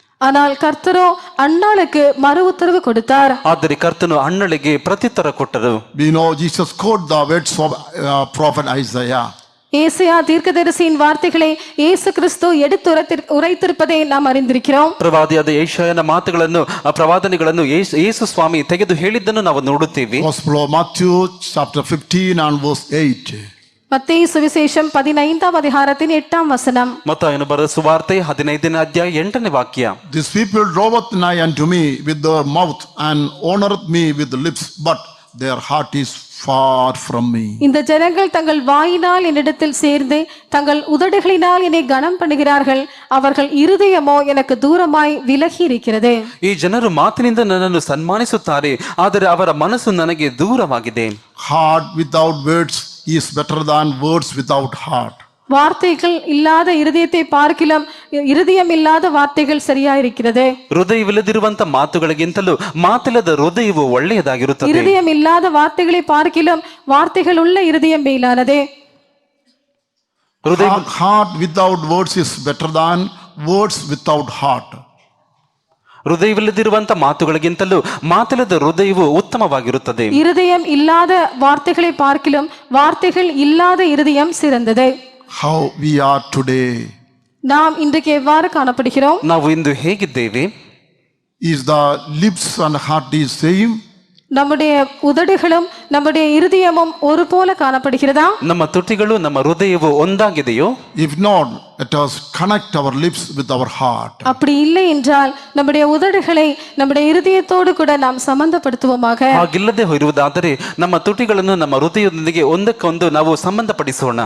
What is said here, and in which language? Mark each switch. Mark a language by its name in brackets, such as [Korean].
[Tamil] ஆனால் கர்த்தரோ அன்னாளுக்கு மறு உத்தரவு கொடுத்தார். [Kannada] ಆದರೆ ಕರ್ತನು ಅಣ್ಣಳಿಗೆ ಪ್ರತ್ಯುತ್ತರ ಕೊಟ್ಟರು. [English] We know Jesus quoted the words of prophet Isaiah. [Tamil] ஏசாயா தீர்க்கதரிசியின் வார்த்தைகளை இயேசு கிறிஸ்து எடுத்து உரைத்திருப்பதை நாம் அறிந்திருக்கிறோம். [Kannada] ಪ್ರವಾದಿಯಾದ ಯೆಶಾಯನ ಮಾತುಗಳನ್ನು, ಪ್ರವಾದನೆಗಳನ್ನು ಯೇಸು ಸ್ವಾಮಿ ತೆಗೆದು ಹೇಳಿದ್ದನ್ನು ನಾವು ನೋಡುತ್ತೇವೆ. [English] Gospel of Matthew chapter 15 and verse 8. [Tamil] மத்தேயு சுவிசேஷம் 15ஆம் அதிகாரத்தின் 8ஆம் வசனம். [Kannada] ಮತ್ತಾಯನು ಬರೆದ ಸುವಾರ್ತೆ 15ನೇ ಅಧ್ಯಾಯ 8ನೇ ವಾಕ್ಯ. [English] These people draweth nigh unto me with their mouth and honoreth me with the lips, but their heart is far from me. [Tamil] இந்த ஜனங்கள் தங்கள் வாயினால் என்னிடத்தில் சேர்ந்து தங்கள் உதடுகளினால் என்னை கனம் பண்ணுகிறார்கள், அவர்கள் இருதயமோ எனக்கு தூரமாய் விலகி இருக்கிறது. [Kannada] ಈ ಜನರು ಮಾತಿನಿಂದ ನನ್ನನ್ನು ಸನ್ಮಾನಿಸುತ್ತಾರೆ, ಆದರೆ ಅವರ ಮನಸ್ಸು ನನಗೆ ದೂರವಾಗಿದೆ. [English] Heart without words is better than words without heart. [Tamil] வார்த்தைகள் இல்லாத இருதயத்தை பார்க்கிலும் இருதயம் இல்லாத வார்த்தைகள் சரியா இருக்கிறது. [Kannada] ಹೃದಯವಿಲ್ಲದಿರುವಂತ ಮಾತುಗಳಿಗಿಂತಲೂ ಮಾತಿಲ್ಲದ ಹೃದಯವು ಒಳ್ಳೆಯದಾಗಿರುತ್ತದೆ. [Tamil] இருதயம் இல்லாத வார்த்தைகளை பார்க்கிலும் வார்த்தைகள் உள்ள இருதயம் மேலானது. [English] Heart without words is better than words without heart. [Kannada] ಹೃದಯವಿಲ್ಲದಿರುವಂತ ಮಾತುಗಳಿಗಿಂತಲೂ ಮಾತಿಲ್ಲದ ಹೃದಯವು ಉತ್ತಮವಾಗಿರುತ್ತದೆ. [Tamil] இருதயம் இல்லாத வார்த்தைகளை பார்க்கிலும் வார்த்தைகள் இல்லாத இருதயம் சிறந்தது. [English] How we are today. [Tamil] நாம் இன்றைக்கு எவ்வாறு காணப்படுகிறோம்? [Kannada] ನಾವು ಇಂದು ಹೇಗಿದ್ದೇವೆ? [English] Is the lips and heart is same? [Tamil] நம்முடைய உதடுகளும் நம்முடைய இருதயமும் ஒரு போல காணப்படுகிறதா? [Kannada] ನಮ್ಮ ತುಟಿಗಳು ನಮ್ಮ ಹೃದಯವು ಒಂದಾಗಿದೆಯೋ? [English] If not, let us connect our lips with our heart. [Tamil] அப்படி இல்லை என்றால் நம்முடைய உதடுகளை நம்முடைய இருதயத்தோடு கூட நாம் சம்பந்தப்படுத்துவோமாக. [Kannada] ಹಾಗಿಲ್ಲದೆ ಇರುವುದಾದರೆ ನಮ್ಮ ತುಟಿಗಳನ್ನು ನಮ್ಮ ಹೃದಯದೊಂದಿಗೆ ಒಂದಕ್ಕೊಂದು ನಾವು ಸಂಬಂಧಪಡಿಸೋಣ.